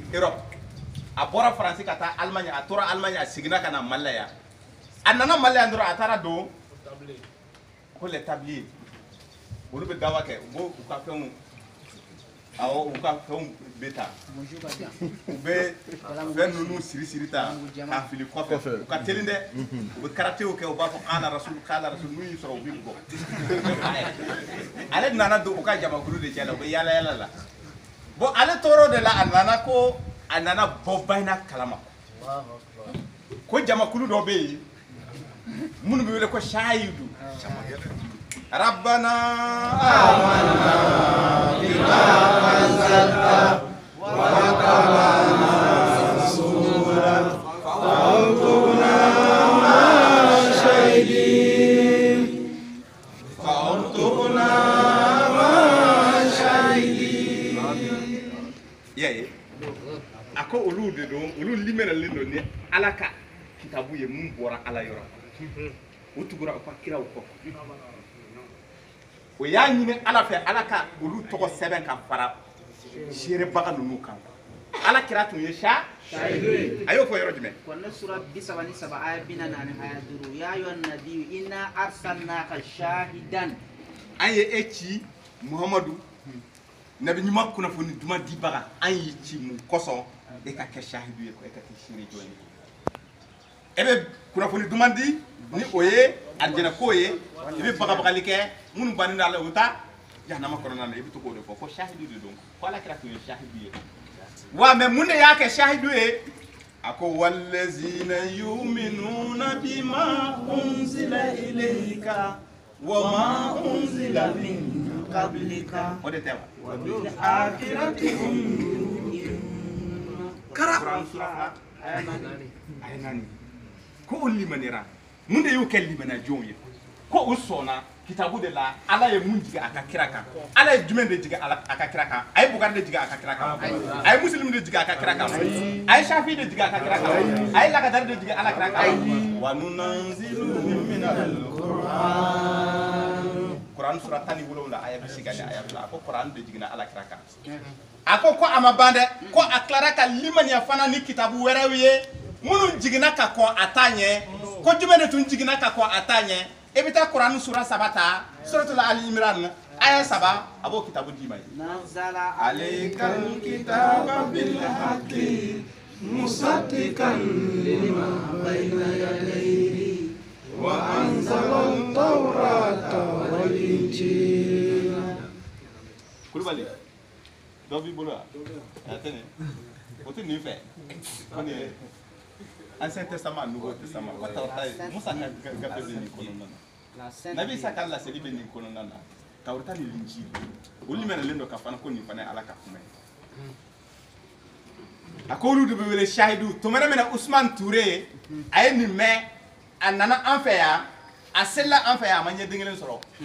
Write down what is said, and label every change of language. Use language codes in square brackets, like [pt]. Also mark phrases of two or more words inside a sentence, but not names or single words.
[bm] Europe a bɔra faransi ka taa Allemagne a tora Allemagne a seginna ka na Mali la yan a nana Mali la yan dɔrɔn a taara don ko [fr] les tabliers [bm] olu bɛ dawa kɛ u b'u ka fɛnw awɔ u ka fɛnw bɛ ta u bɛ fɛn ninnu siri ta k'a fili kɔfɛ u ka teli dɛ u bɛ karatew kɛ u b'a fɔ k'ala rasul n'u y'i sɔrɔ u b'i bugɔ ale nana don u ka jamakulu de cɛ la u bɛ yaala yaala la bon ale tɔɔrɔ de la a nana bɔ Bayina kalama ko jamakulu dɔ bɛ yen minnu bɛ wele ko shahidu rabbana [ar] آمنا بما أنزلت واتبعنا الرسول فاكتبنا مع الشاهدين [bm] yaye ako olu de don olu limeralen don ni ala ka kitabu ye mun bɔra ala yɔrɔ o tugura u ka kiraw kɔ o y'a ɲini ala fɛ ala ka olu tɔgɔ sɛbɛn ka fara seerebaga ninnu kan ala kira tun ye a y'o fɔ yɔrɔ jumɛn kɔnɔ sura 33 aya 44 aya 5 [ar] يا أيها النبي إنا أرسلناك شاهدا [bm] an ye e ci muhamadu nabi ɲuman kunnafoni duman dibaga an y'i ci mun kɔsɔn e ka kɛ shahidu ye e ka kɛ seere jɔn ye e bɛ kunnafoni duman di ni o ye alijɛnɛ ko ye i bɛ bagabagali kɛ minnu bannen don a la u ta jahanama kɔnɔna na i bɛ to k'o de fɔ ko shahidu de don ko ala kira tun ye shahidu ye wa mais mun de y'a kɛ shahidu ye a ko [ar] والذين يؤمنون بما أنزل إليك وما أنزل من قبلك [bm] o de tɛ [ar] وبالآخرة هم يوقنون [bm] ayé ko o limanira mun de y'o kɛ limana jɔnw ye ko o sɔnna kitabu de la ala ye mun jigin a ka kira kan ala ye jumɛn de jigin a ka kira kan a ye Bukari de jigin a ka kira kan a ye Muslim de jigin a ka kira kan a ye Shafi de jigin a ka kira kan a ye Lagadari de jigin ala kira kan [ar] وننزل من [bm] Quran sura 17 aya 8 aya 2 a ko Quran de jigin ala kira kan a ko a ma ban dɛ ko a tilara ka limaniya fana ni kitabu wɛrɛw ye minnu jiginna ka kɔn a ta ɲɛ ko jumɛn de tun jiginna ka kɔn a ta ɲɛ e bɛ taa Quran sura 3 ta suratul Ali Imran aya 3 a b'o kitabu d'i ma ye [ar] nazala عليك الكتاب بالحق مصدقا لما بين يديه وأنزل التوراة والإنجيل [bm] Kulubali dɔ b'i bolo wa a tɛ nin o tɛ nin fɛ ko nin ye Ancien Testament Nouveau Testament ko Tawrata ye Musa ka gafe bɛ nin kɔnɔna na Nabi Isa ka laseli bɛ nin kɔnɔna na Tawrata ni Linjili olu limɛnɛlen don ka fana ko nin fana ye ala ka kuma ye a ko olu de bɛ wele shahidu tumana min na Ousmane Touré a ye nin mɛn a nana an fɛ yan a selila an fɛ yan a ma ɲɛ den kelen sɔrɔ